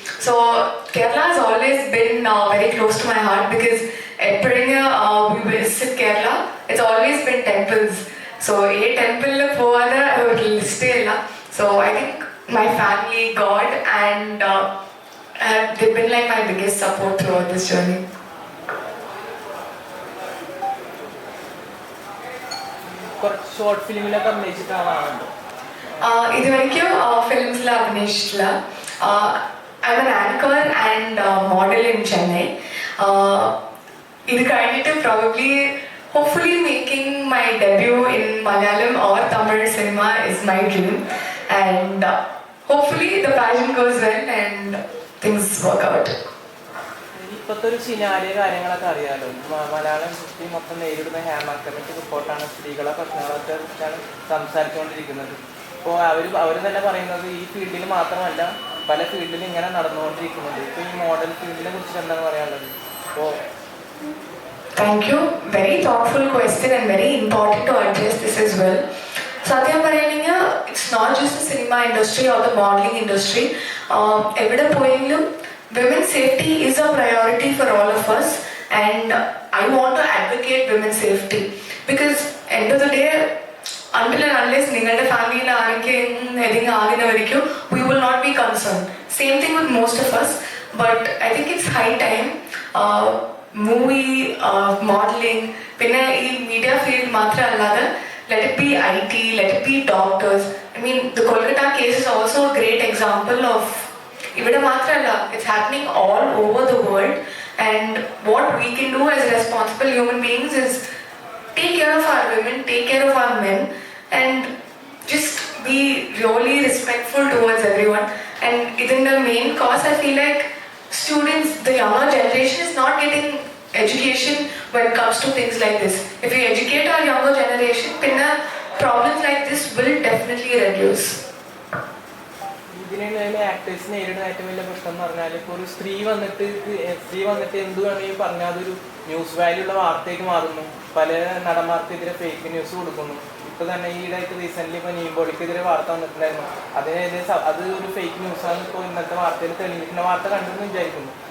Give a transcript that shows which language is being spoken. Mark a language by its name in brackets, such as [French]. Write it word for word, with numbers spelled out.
[English] So Kerala has always been uh, very close to my heart because at Peringa uh, we visit Kerala. It's always been temples. So a temple [Malayalam] la povada oru liste illa. [English] So I think my family, God, and uh, have, they've been like my biggest support throughout this journey. [Malayalam] കുറച്ച് short ഫിലിമിലൊക്കെ അഭിനയിച്ചിട്ടാണ് ആളുണ്ട്. [English] Uh, [Malayalam] ഇതുവരയ്ക്കും ഫിലിംസിൽ അഭിനയിച്ചിട്ടുള്ള [English] I am an anchor and model in Chennai. Uh, [Malayalam] ഇത് കഴിഞ്ഞിട്ട് [English] Probably hopefully making my debut in Malayalam or Tamil cinema is my dream and hopefully the pageant goes well and things work out. [Malayalam] ഇപ്പോഴത്തെ ഒരു സിനാരിയ കാര്യങ്ങളൊക്കെ അറിയാമല്ലോ. മ- മലയാളം കുട്ടി മൊത്തം നേരിടുന്ന ഹേമ കമ്മിറ്റി റിപ്പോർട്ടാണ് സ്ത്രീകളെ പ്രശ്നങ്ങളൊക്കെ കുറിച്ചാണ് സംസാരിച്ചുകൊണ്ടിരിക്കുന്നത്. ഇപ്പോൾ അവർ അവർ തന്നെ പറയുന്നത് ഈ ഫീൽഡിൽ മാത്രമല്ല പല ഫീൽഡിലും ഇങ്ങനെ നടന്നുകൊണ്ടിരിക്കുന്നുണ്ട്. ഇപ്പോൾ ഈ മോഡൽ ഫീൽഡിനെ കുറിച്ച് എന്താണ് പറയാനുള്ളത്? ഇപ്പോൾ [English] Thank you. Very thoughtful question and very important to address this as well. [Malayalam] Satyam Parayanga, [English] it's not just the cinema industry or the modeling industry. Um, [Malayalam] Evida Poyengilum, [English] women's safety is a priority for all of us and I want to advocate women's safety because end of the day, until and unless [Malayalam] നിങ്ങളുടെ ഫാമിലിയിൽ ആരെങ്കിലും ഏതെങ്കിലും ആകുന്നവരിക്കും [English] we will not be concerned. Same thing with most of us, but I think it's high time. Uh, [Malayalam] movie modelling പിന്നെ ഈ media field മാത്രമല്ലാതെ [English] let it be I T let it be doctors I mean the Kolkata case is also a great example of [Malayalam] ഇവിടെ മാത്രമല്ല [English] it's happening all over the world and what we can do as responsible human beings is take care of our women take care of our men and just be really respectful towards everyone ആൻഡ് [Malayalam] ഇതിൻ്റെ [English] Main cause I feel like students, the younger generation is not getting education when it comes to things like this. If we educate our younger generation, then problems like this will definitely reduce. [Malayalam] ഇതിനിടയിൽ actors നേരിടുന്ന ഏറ്റവും വലിയ പ്രശ്നം എന്ന് പറഞ്ഞാൽ ഇപ്പോൾ ഒരു സ്ത്രീ വന്നിട്ട് സ്ത്രീ വന്നിട്ട് എന്ത് വേണമെങ്കിൽ പറഞ്ഞാൽ അതൊരു ന്യൂസ് വാല്യുള്ള വാർത്തയ്ക്ക് മാറുന്നു. പല നടന്മാർക്കെതിരെ ഫേക്ക് ന്യൂസ് കൊടുക്കുന്നു. ഇപ്പോൾ തന്നെ ഈയിടെയായിട്ട് റീസെൻ്റ്ലി ഇപ്പോൾ നീമ്പോളിക്കെതിരെ വാർത്ത വന്നിട്ടുണ്ടായിരുന്നു. അതിനെതിരെ അത് ഒരു ഫേക്ക് ന്യൂസാണ് ഇപ്പോൾ ഇന്നത്തെ വാർത്തയിൽ തെളിഞ്ഞിട്ടുള്ള വാർത്ത കണ്ടെന്ന് വിചാരിക്കുന്നു.